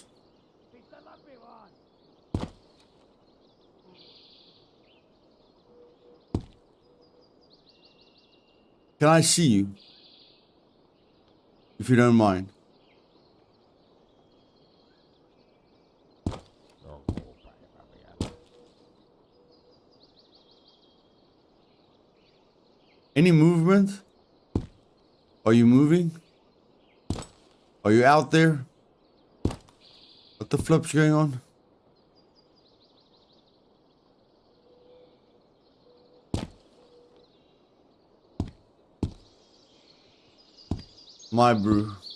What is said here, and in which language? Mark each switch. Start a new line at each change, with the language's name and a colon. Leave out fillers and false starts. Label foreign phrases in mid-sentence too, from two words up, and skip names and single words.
Finnish: Pistä läpi vaan.
English: Can I see you? If you don't mind.
Finnish: Joku päivä vielä.
English: Any movement? Are you moving? Are you out there? What the flip's going on? My brew.